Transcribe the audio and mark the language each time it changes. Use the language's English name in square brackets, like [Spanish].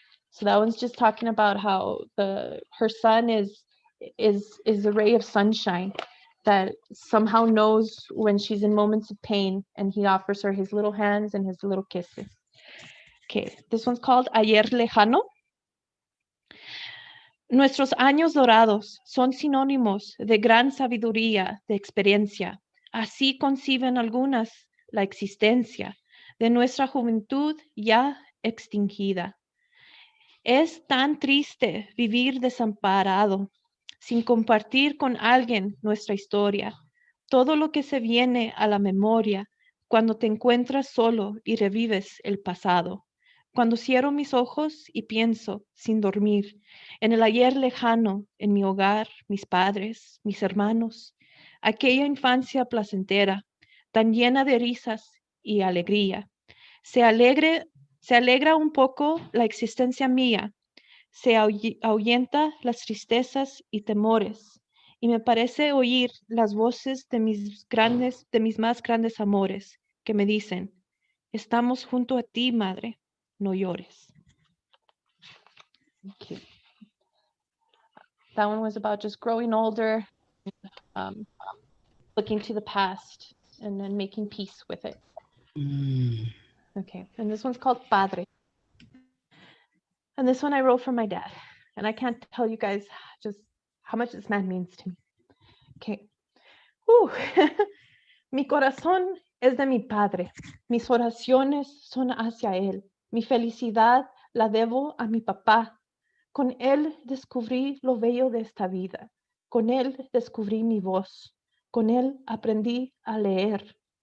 [English] So that one's just talking about how her son is a ray of sunshine that somehow knows when she's in moments of pain, and he offers her his little hands and his little kisses. Okay, this one's called Ayer Lejano. [Spanish] Nuestros años dorados son sinónimos de gran sabiduría, de experiencia. Así conciben algunas la existencia de nuestra juventud ya extinguida. Es tan triste vivir desamparado, sin compartir con alguien nuestra historia. Todo lo que se viene a la memoria cuando te encuentras solo y revives el pasado. Cuando cierro mis ojos y pienso, sin dormir, en el ayer lejano, en mi hogar, mis padres, mis hermanos, aquella infancia placentera, tan llena de risas y alegría. Se alegra un poco la existencia mía, se ahuyenta las tristezas y temores, y me parece oír las voces de mis más grandes amores, que me dicen, estamos junto a ti, madre. No llores. [English] Okay. That one was about just growing older, looking to the past, and then making peace with it. Okay, and this one's called Padre. And this one I wrote for my dad. And I can't tell you guys just how much this man means to me. Okay. [Spanish] Mi corazón es de mi padre. Mis oraciones son hacia él. Mi felicidad la debo a mi papá. Con él descubrí lo bello de esta vida. Con él descubrí mi voz. Con él aprendí a leer.